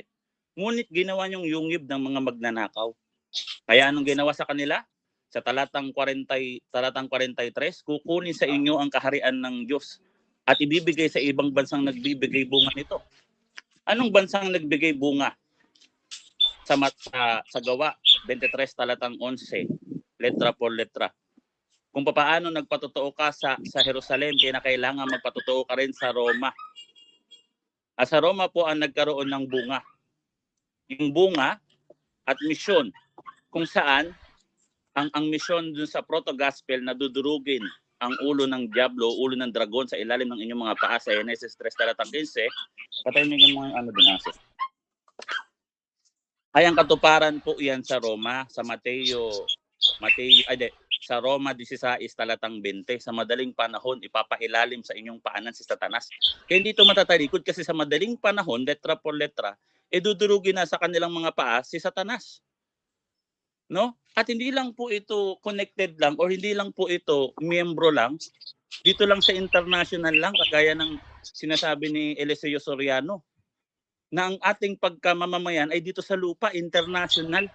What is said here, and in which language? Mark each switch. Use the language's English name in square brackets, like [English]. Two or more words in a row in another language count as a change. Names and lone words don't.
[Filipino] Ngunit ginawa niyong yungib ng mga magnanakaw. Kaya anong ginawa sa kanila? Sa talatang 43, kukunin sa inyo ang kaharian ng Diyos at ibibigay sa ibang bansang nagbibigay bunga nito. Anong bansang nagbigay bunga? Sa Gawa 23 talatang 11, [Spanish] letra por letra. [Filipino] Kung paano nagpatotoo ka sa Jerusalem, kinakailangan magpatotoo ka rin sa Roma. At sa Roma po ang nagkaroon ng bunga. Yung bunga at misyon, kung saan ang misyon dun sa proto-gospel na dudurugin ang ulo ng diablo, ulo ng dragon sa ilalim ng inyong mga paa sa Genesis 3 talatang 15, patahimigin mo yung din aso. Ay ang katuparan po yan sa Roma, sa sa Roma 16 talatang 20, sa madaling panahon ipapailalim sa inyong paanan si Satanas. Kaya hindi ito matatalikod kasi sa madaling panahon, [Spanish] letra por letra, [Filipino] dudurugin na sa kanilang mga paa si Satanas. no? At hindi lang po ito connected lang or hindi lang po ito miyembro lang. Dito lang sa international lang, kagaya ng sinasabi ni Eliseo Soriano, na ang ating pagkamamamayan ay dito sa lupa, international.